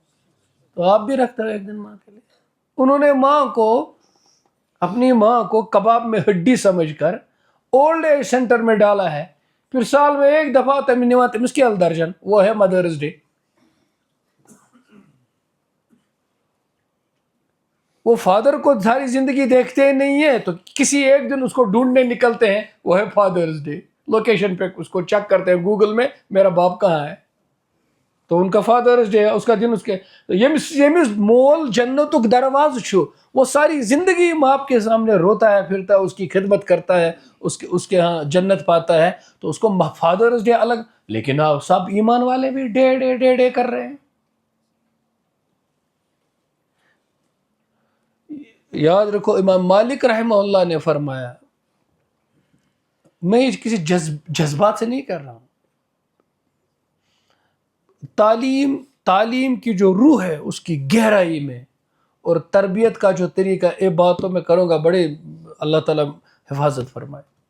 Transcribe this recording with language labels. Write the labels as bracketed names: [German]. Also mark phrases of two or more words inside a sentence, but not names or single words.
[Urdu] تو آپ بھی رکھتے ہو ایک دن ماں کے لیے. انہوں نے اپنی ماں کو کباب میں ہڈی سمجھ کر [English] old age center [Urdu] میں ڈالا ہے، پھر سال میں ایک دفعہ تمس کے درجن، وہ ہے [English] Mother's Day. [Urdu] وہ فادر کو ساری زندگی دیکھتے ہی نہیں ہے، تو کسی ایک دن اس کو ڈھونڈنے نکلتے ہیں، وہ ہے [English] Father's Day, [Urdu] لوکیشن پہ اس کو چیک کرتے ہیں گوگل میں میرا باپ کہاں ہے، تو ان کا [English] Father's Day [Urdu] ہے، اس کا دن اس کے [Kashmiri] یمس مول جنتک دروازہ چھو، [Urdu] وہ ساری زندگی باپ کے سامنے روتا ہے پھرتا ہے، اس کی خدمت کرتا ہے، اس کے ہاں جنت پاتا ہے، تو اس کو [English] Father's Day [Urdu] الگ، لیکن آپ سب ایمان والے بھی ڈے ڈے ڈے ڈے کر رہے ہیں۔ یاد رکھو امام مالک رحمہ اللہ نے فرمایا، میں کسی جذبات سے نہیں کر رہا ہوں، تعلیم کی جو روح ہے اس کی گہرائی میں، اور تربیت کا جو طریقہ، یہ باتوں میں کروں گا، بڑے اللہ تعالیٰ حفاظت فرمائے،